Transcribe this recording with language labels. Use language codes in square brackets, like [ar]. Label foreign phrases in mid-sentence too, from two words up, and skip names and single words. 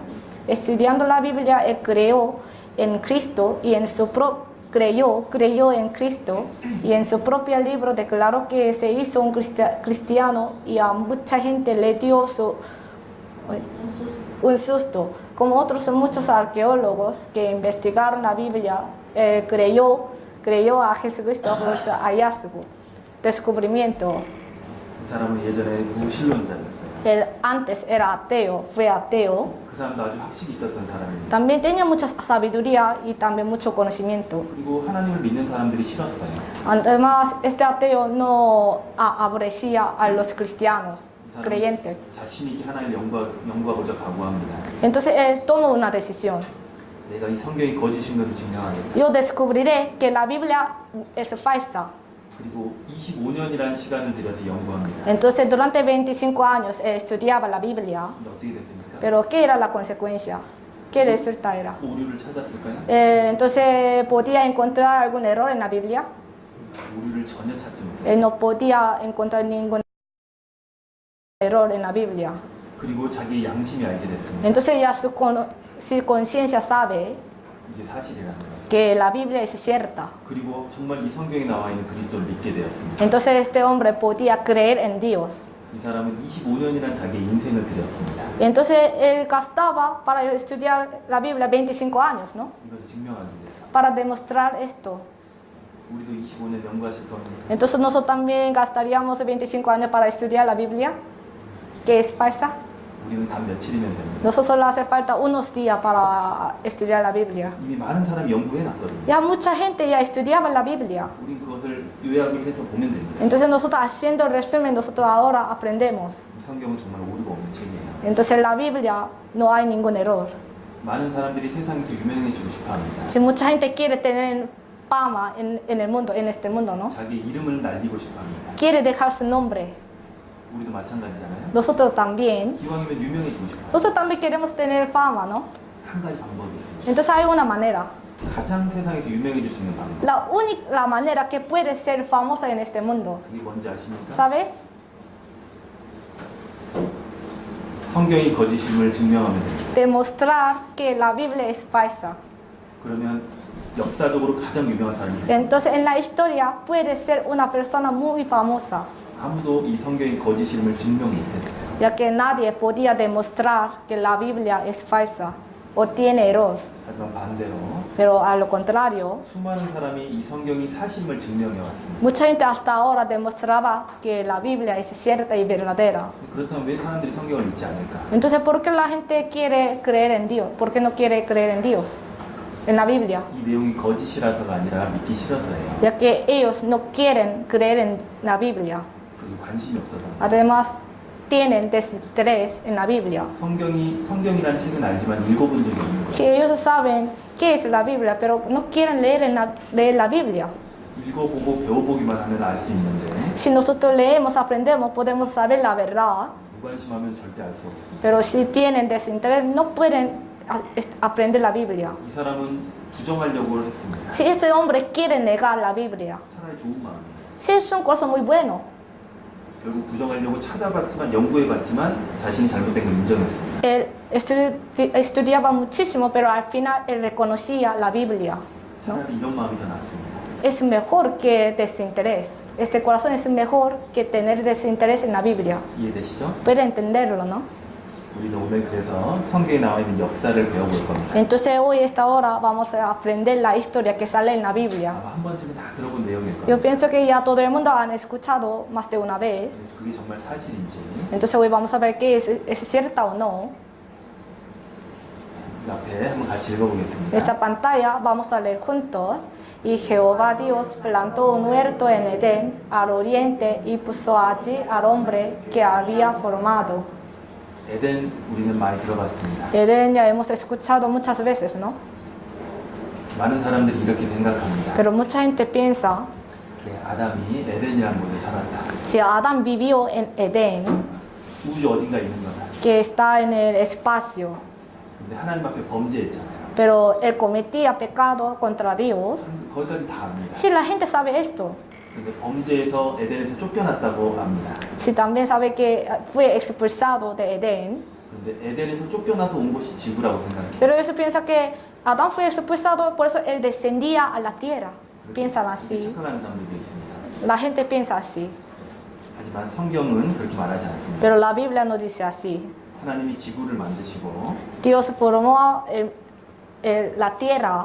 [es] Estudiando la Biblia, él creyó en Cristo y en su creyó en Cristo, y en su propio libro declaró que se hizo un cristiano, y a mucha gente le dio un susto. Como otros muchos arqueólogos que investigaron la Biblia, creyó a Jesucristo por su hallazgo, descubrimiento. [ko] 그 사람은 예전에 무신론자였어요. [es] Él antes era ateo, fue ateo. [ko] 그 사람도 아주 학식이 있었던 사람입니다. [es] También tenía mucha sabiduría y también mucho conocimiento. [ko] 그리고 하나님을 믿는 사람들이 싫었어요. [es] Además, este ateo no aborrecía a los cristianos [ko] 이 사람은 [es] creyentes. [ko] 자신 있게 하나님을 연구하고자 각오합니다. [es] Entonces él tomó una decisión. [ko] 내가 이 성경이 거짓인 것을 증명하겠다. [es] Yo descubriré que la Biblia es falsa. [ko] 그리고 25년이라는 시간을 들여서 연구합니다. [es] Entonces durante 25 años él estudiaba la Biblia. [ko] 근데 어떻게 됐습니까? [es] Pero ¿qué era la consecuencia? ¿Qué resultado era? [ko] 오류를 찾았을까요? [es] Entonces podía encontrar algún error en la Biblia. [ko] 오류를 전혀 찾지 못했어요. [es] Él no podía encontrar ningún error en la Biblia. [ko] 그리고 자기의 양심이 알게 됐습니다. [es] Entonces ya su conciencia sabe [ko] 이게 사실이라는 거예요. [es] que la Biblia es cierta. [ko] 그리고 정말 이 성경에 나와 있는 그리스도를 믿게 되었습니다. [es] Entonces este hombre podía creer en Dios. [ko] 이 사람은 25년이라는 자기의 인생을 들였습니다. [es] Entonces él gastaba para estudiar la Biblia 25 años, ¿no? [ko] 이것을 증명하기 위해서. [es] Para demostrar esto. [ko] 우리도 25년 연구하실 겁니다. [es] Entonces nosotros también gastaríamos 25 años para estudiar la Biblia, que es falsa. [ko] 우리는 단 며칠이면 됩니다. [es] Nosotros solo hace falta unos días para estudiar la Biblia. [ko] 이미 많은 사람이 연구해 놨거든요. [es] Ya mucha gente ya estudiaba la Biblia. [ko] 우린 그것을 요약을 해서 보면 됩니다. [es] Entonces nosotros haciendo el resumen, nosotros ahora aprendemos. [ko] 이 성경은 정말 오류가 없는 책이에요. [es] Entonces en la Biblia no hay ningún error. [ko] 많은 사람들이 세상에서 유명해지고 싶어 합니다. [es] Si mucha gente quiere tener fama en el mundo, en este mundo, ¿no? [ko] 자기 이름을 날리고 싶어 합니다. [es] Quiere dejar su nombre. [ko] 우리도 마찬가지잖아요. [es] Nosotros también. [ko] 기왕이면 유명해지고 싶어 합니다. [es] Nosotros también queremos tener fama, ¿no? [ko] 한 가지 방법이 있습니다. [es] Entonces hay una manera. [ko] 가장 세상에서 유명해질 수 있는 방법. [es] La manera que puede ser famosa en este mundo. [ko] 그게 뭔지 아십니까? [es] ¿Sabes? [ko] 성경이 거짓임을 증명하면 됩니다. [es] Demostrar que la Biblia es falsa. [ko] 그러면 역사적으로 가장 유명한 사람이 돼요. [es] Entonces en la historia puede ser una persona muy famosa, [ko] 아무도 이 성경이 거짓임을 증명 못했어요. [es] ya que nadie podía demostrar que la Biblia es falsa o tiene error. [ko] 하지만 반대로 [es] Pero a lo contrario, [ko] 수많은 사람이 이 성경이 사실임을 증명해 왔습니다. [es] mucha gente hasta ahora demostraba que la Biblia es cierta y verdadera. [ko] 그렇다면 왜 사람들이 성경을 믿지 않을까? [es] Entonces, ¿por qué la gente quiere creer en Dios? ¿Por qué no quiere creer en Dios? En la Biblia. [ko] 이 내용이 거짓이라서가 아니라 믿기 싫어서예요. [es] Ya que ellos no quieren creer en la Biblia. [ko] 그리고 관심이 없어서. [es] Además, tienen desinterés en la Biblia. [ko] 성경이라는 책은 알지만 읽어본 적이 없는 거예요. [es] Si ellos saben qué es la Biblia, pero no quieren leer la Biblia. [ko] 읽어보고 배워보기만 하면 알 수 있는데 [es] Si nosotros leemos, aprendemos, podemos saber la verdad. [ko] 무관심하면 절대 알 수 없습니다. [es] Pero si tienen desinterés, no pueden aprender la Biblia. [ko] 이 사람은 부정하려고 했습니다. [es] Si este hombre quiere negar la Biblia, [ko] 차라리 좋은 마음이에요. [es] si es un corazón muy bueno, [ko] 결국 부정하려고 찾아봤지만 연구해봤지만 자신이 잘못된 걸 인정했습니다. [es] él estudiaba muchísimo, pero al final él reconocía la Biblia, ¿no? [ko] 차라리 이런 마음이 더 낫습니다. [es] Es mejor que desinterés. Este corazón es mejor que tener desinterés en la Biblia. [ko] 이해되시죠? [es] Puede entenderlo, ¿no? [ko] 우리도 오늘 그래서 성경에 나와 있는 역사를 배워볼 겁니다. [es] Entonces hoy, esta hora, vamos a aprender la historia que sale en la Biblia. [ko] 아마 한 번쯤은 다 들어본 내용일 [es] Yo [ko] 겁니다. [es] pienso que ya todo el mundo han escuchado más de una vez. [ko] 그게 정말 사실인지 [es] Entonces hoy vamos a ver qué es cierta o no. [ko] 그 앞에 한번 같이 읽어보겠습니다. [es] Esta pantalla vamos a leer juntos. Y Jehová Dios plantó un huerto en Edén, al oriente, y puso allí al hombre que había formado. [ko] 에덴 우리는 많이 들어봤습니다. [es] Edén ya hemos escuchado muchas veces, ¿no? [ko] 많은 사람들이 이렇게 생각합니다. [es] Pero mucha gente piensa, [ko] 아담이 에덴이라는 곳에 살았다. [es] si Adán vivió en Edén, [ko] 우주 어딘가 있는 거다. [es] que está en el espacio, [ko] 근데 하나님 앞에 범죄했잖아요. [es] pero él cometía pecado contra Dios, [ko] 거기까지 다 압니다. [es] si la gente sabe esto, [ko] 근데 범죄에서 에덴에서 쫓겨났다고 합니다. [es] si también sabe que fue expulsado de Edén, [ko] 그런데 에덴에서 쫓겨나서 온 곳이 지구라고 생각해요. [es] pero ellos piensan que Adán fue expulsado, por eso él descendía a la tierra. Piensan así. [ko] 착각하는 사람들도 있습니다. [es] La gente piensa así, [ko] 하지만 성경은 그렇게 말하지 않습니다. [es] pero la Biblia no dice así. [ko] 하나님이 지구를 만드시고 [es] Dios formó la tierra,